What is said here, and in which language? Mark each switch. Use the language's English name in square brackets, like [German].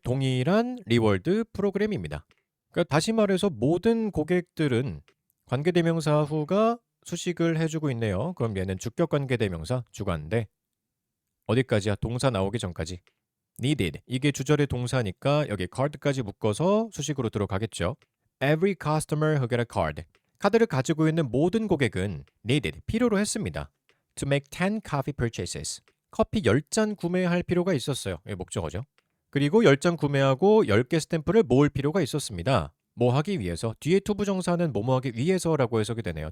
[Korean] 동일한 리워드 프로그램입니다. 그러니까 다시 말해서 모든 고객들은 관계대명사 후가 수식을 해주고 있네요. 그럼 얘는 주격관계대명사 주관대. 어디까지야? 동사 나오기 전까지. needed. 이게 주절의 동사니까 여기 card까지 묶어서 수식으로 들어가겠죠. [English] Every customer who got a card. [Korean] 카드를 가지고 있는 모든 고객은 needed. 필요로 했습니다. [English] To make 10 coffee purchases. [Korean] 커피 10잔 구매할 필요가 있었어요. 이게 목적어죠. 그리고 10잔 구매하고 10개 스탬프를 모을 필요가 있었습니다. 뭐 하기 위해서? 뒤에 투부정사는 뭐뭐 하기 위해서라고 해석이 되네요.